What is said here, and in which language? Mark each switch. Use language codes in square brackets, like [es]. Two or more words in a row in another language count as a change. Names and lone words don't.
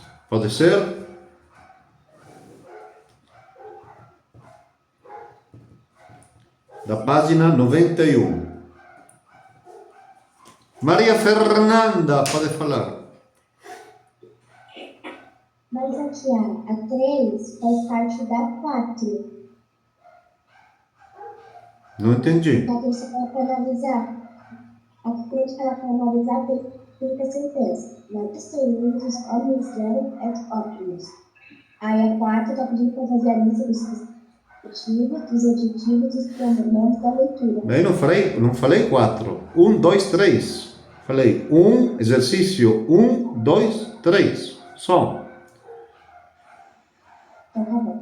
[pt] Pode ser? Da página 91. Maria Fernanda, pode falar. Mas aqui, a 3 faz parte da 4. Não entendi. A 3 fala para analisar. A 3 fala para analisar tem a sentença. Não distinguimos os [la] omniscientes et optimus. [pt] Aí a 4 está pedindo para fazer a lista dos substantivos, dos adjetivos e dos pronomes da leitura. Bem, não falei 4. 1, 2, 3. Falei exercício 1, 2, 3. Só. Então tá bom.